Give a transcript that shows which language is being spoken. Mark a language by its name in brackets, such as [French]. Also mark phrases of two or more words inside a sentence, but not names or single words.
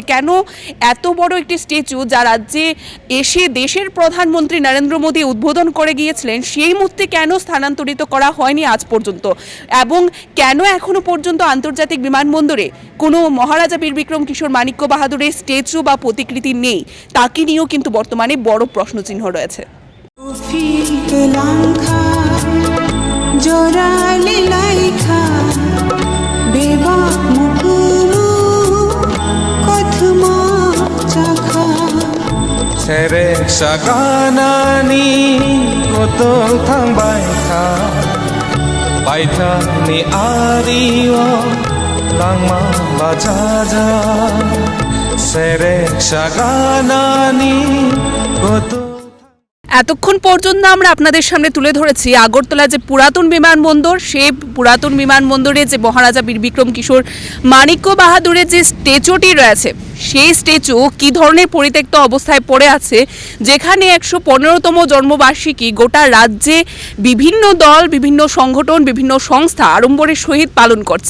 [Bangla] কেন এত বড় একটি স্ট্যাচু যা রাজ্যে এসে দেশের প্রধানমন্ত্রী নরেন্দ্র মোদী উদ্বোধন করে গিয়েছিলেন, সেই মুহূর্তে কেন স্থানান্তরিত করা হয়নি আজ পর্যন্ত, এবং কেন এখনো পর্যন্ত আন্তর্জাতিক বিমানবন্দরে কোনো মহারাজা বীর বিক্রম কিশোর মাণিক্য বাহাদুরের স্ট্যাচু বা প্রতিকৃতি নেই, তাকে নিয়েও কিন্তু বর্তমানে বড় প্রশ্নচিহ্ন রয়েছে। [Kok Borok] Sere saganani kotol thang baitha ni ariwa langma bajaja sere saganani kotol। [Bangla] এতক্ষণ পর্যন্ত আমরা আপনাদের সামনে তুলে ধরেছি আগরতলা যে পুরাতন বিমানবন্দর, সেই পুরাতন বিমানবন্দরে যে মহারাজা বীর বিক্রম কিশোর মাণিক্য বাহাদুরের যে স্ট্যাচুটি রয়েছে, সেই স্ট্যাচু কী ধরনের পরিত্যক্ত অবস্থায় পড়ে আছে, যেখানে ১১৫তম জন্মবার্ষিকী গোটা রাজ্যে বিভিন্ন দল, বিভিন্ন সংগঠন, বিভিন্ন সংস্থা আড়ম্বরের সহিত পালন করছে।